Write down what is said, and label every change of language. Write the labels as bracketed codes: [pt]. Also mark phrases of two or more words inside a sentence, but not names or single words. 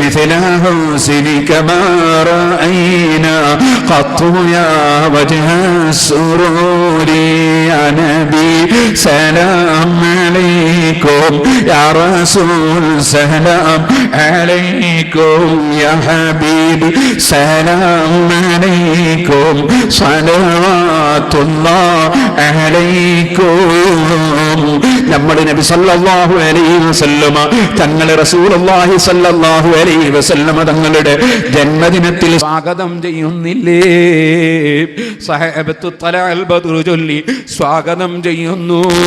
[ar] مثل حسنك ما رأينا قط يا وجه السرور يا نبي سلام عليكم يا رسول سلام عليكم يا حبيبي سلام عليكم صلوات الله عليكم. [ml] നമ്മുടെ നബി [ar] صلى الله عليه وسلم [ml] തങ്ങളെ റസൂലുള്ളാഹി [ar] صلى الله عليه وسلم [ml] തങ്ങളുടെ ജന്മദിനത്തിൽ സ്വാഗതം ചെയ്യുന്നില്ലേ? സഹാബത്തു തലഅൽ ബദ്റു ചൊല്ലി സ്വാഗതം ചെയ്യുന്നു.